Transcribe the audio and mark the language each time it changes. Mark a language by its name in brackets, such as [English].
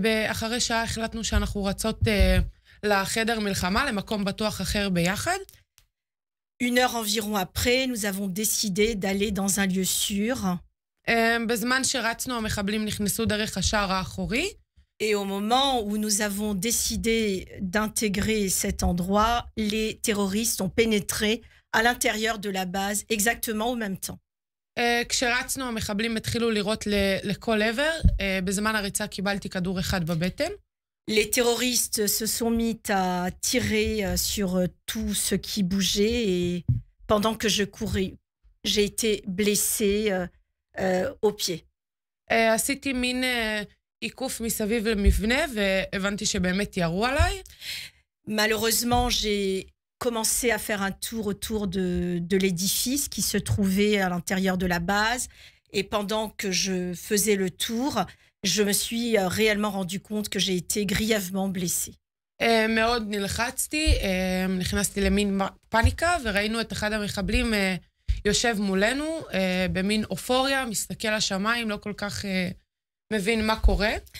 [Hebrew] אחרי שעה החלטנו שאנחנו רצות לחדר מלחמה, למקום בטוח אחר ביחד. [French] 1 heure environ après, nous avons décidé d'aller dans un lieu sûr. [Hebrew] בזמן שרצנו, המחבלים נכנסו דרך השער האחורי. [French] Et au moment où nous avons décidé d'intégrer cet endroit, les terroristes ont pénétré à l'intérieur de la base exactement au même temps. [Hebrew] כשרצנו, המחבלים התחילו לירות לכל עבר. בזמן הריצה קיבלתי כדור אחד בבטן. [French] Les terroristes se sont mis à tirer sur tout ce qui bougeait et pendant que je courais, j'ai été blessée au pied. [Hebrew] עשיתי מין עיקוף מסביב למבנה והבנתי שבאמת ירו עליי. [French] Malheureusement, j'ai commencé à faire un tour autour de l'édifice qui se trouvait à l'intérieur de la base et pendant que je faisais le tour, je me suis réellement rendu compte que j'ai été grièvement blessée. [Hebrew] מאוד נלחצתי, נכנסתי למין פאניקה וראינו את אחד המחבלים יושב מולנו במין אופוריה, מסתכל לשמיים, לא כל כך מבין מה קורה.